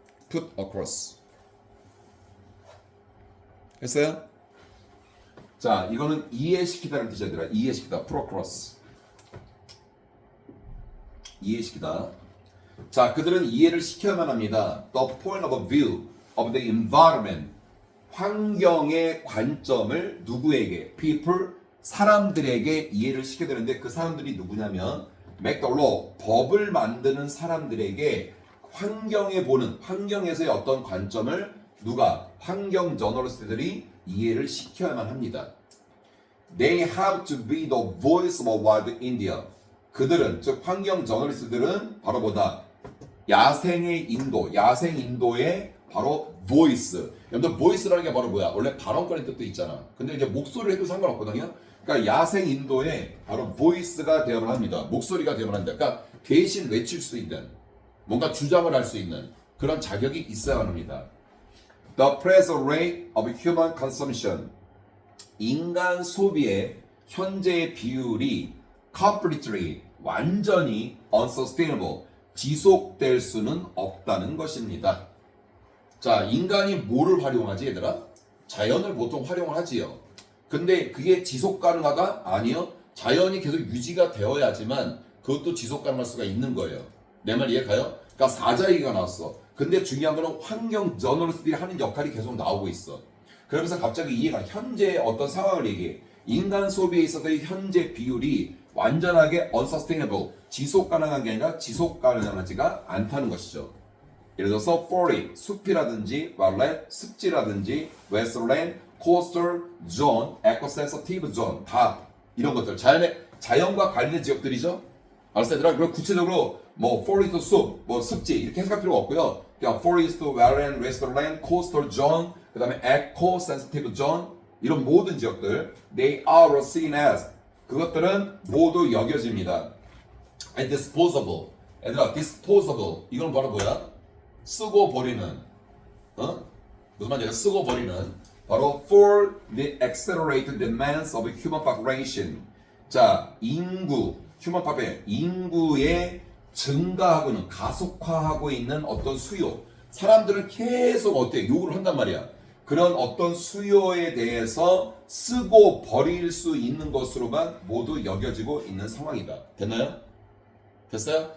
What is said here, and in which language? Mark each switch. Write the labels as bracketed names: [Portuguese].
[English] put across. [Korean] 했어요? 자, 이거는 이해시키다라는 뜻이 아니라 이해시키다. [English] put across. [Korean] 이해시키다. 자, 그들은 이해를 시켜야만 합니다. [English] The point of view of the environment. [Korean] 환경의 관점을 누구에게? people, 사람들에게 이해를 시켜야 되는데 그 사람들이 누구냐면 [English] make the law, [Korean] 법을 만드는 사람들에게 환경에서의 어떤 관점을 누가? 환경 저널리스트들이 이해를 시켜야만 합니다. [English] They have to be the voice of wild India. [Korean] 그들은, 즉 환경 저널리스트들은 바로 뭐다? 야생 인도의 바로 voice. 여러분들 voice라는 게 바로 뭐야? 원래 발언권의 뜻도 있잖아. 근데 이제 목소리를 해도 상관없거든요. 그러니까 야생 인도의 바로 voice가 되어야 합니다. 목소리가 되어야 합니다. 그러니까 대신 외칠 수 있는, 뭔가 주장을 할 수 있는 그런 자격이 있어야 합니다. [English] The present rate of human consumption. [Korean] 인간 소비의 현재의 비율이 completely, 완전히 unsustainable, 지속될 수는 없다는 것입니다. 자, 인간이 뭐를 활용하지 얘들아? 자연을 보통 활용을 하지요. 근데 그게 지속 가능하가? 아니요. 자연이 계속 유지가 되어야지만 그것도 지속 가능할 수가 있는 거예요. 내 말 이해가요? 그러니까 사자 얘기가 나왔어. 근데 중요한 거는 환경 저널리스트들이 하는 역할이 계속 나오고 있어. 그러면서 갑자기 이해가 현재의 어떤 상황을 얘기해. 인간 소비에 있어서의 현재 비율이 완전하게 unsustainable, 지속 가능한 게 아니라 지속 가능하지가 않다는 것이죠. 예를 들어서 forest, 숲이라든지 wetland, 습지라든지 wetland, coastal zone, eco-sensitive zone 다 이런 것들 자연과 관련된 지역들이죠. 알았어요, 얘들아? 그럼 구체적으로 뭐 forest, 숲, 뭐 습지 이렇게 해석할 필요가 없고요. 그냥 forest, wetland, wetland, coastal zone, 그 다음에 eco-sensitive zone 이런 모든 지역들 [English] they are seen as [Korean] 그것들은 모두 여겨집니다. [English] And disposable. [Korean] 얘들아, disposable 이건 바로 뭐야? 쓰고 버리는, 무슨 말이야? 쓰고 버리는 바로 [English] for the accelerated demands of human population. [Korean] 자, human population, 인구의 증가하고는 가속화하고 있는 어떤 수요. 사람들은 계속 요구를 한단 말이야. 그런 어떤 수요에 대해서 쓰고 버릴 수 있는 것으로만 모두 여겨지고 있는 상황이다. 됐나요? 됐어요?